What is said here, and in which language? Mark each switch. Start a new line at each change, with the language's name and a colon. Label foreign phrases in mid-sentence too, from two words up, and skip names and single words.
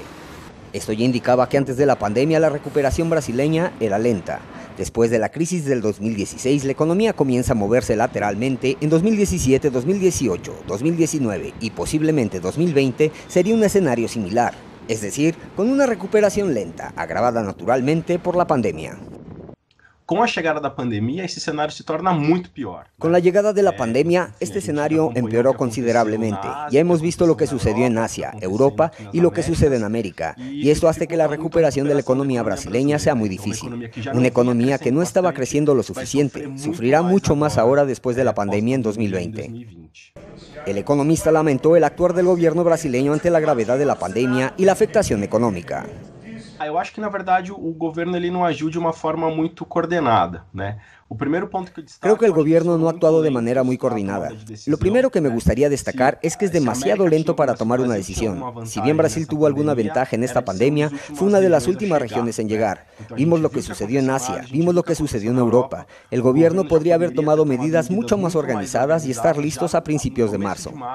Spanish: Esto ya indicaba que antes de la pandemia la recuperación brasileña era lenta. Después de la crisis del 2016, la economía comienza a moverse lateralmente. En 2017, 2018, 2019 y posiblemente 2020 sería un escenario similar, es decir, con una recuperación lenta, agravada naturalmente por la pandemia.
Portuguese: Com a chegada da pandemia, esse cenário se torna muito pior.
Spanish: Con la llegada de la pandemia, este escenario empeoró considerablemente. Ya hemos visto lo que sucedió en Asia, Europa y lo que sucede en América. Y esto hace que la recuperación de la economía brasileña sea muy difícil. Una economía que no estaba creciendo lo suficiente, sufrirá mucho más ahora después de la pandemia en 2020. El economista lamentó el actuar del gobierno brasileño ante la gravedad de la pandemia y la afectación económica.
Portuguese: Eu acho que, na verdade, o governo ele não agiu de uma forma muito coordenada, né? O primeiro ponto que eu destaco,
Spanish: Creo que el gobierno no ha actuado de manera muy coordinada. Lo primero que me gustaría destacar es que es demasiado lento para tomar una decisión. Si bien Brasil tuvo alguna ventaja en esta pandemia, fue una de las últimas regiones en llegar. Vimos lo que sucedió en Asia, vimos lo que sucedió en Europa. El gobierno podría haber tomado medidas mucho más organizadas y estar listos a principios de marzo.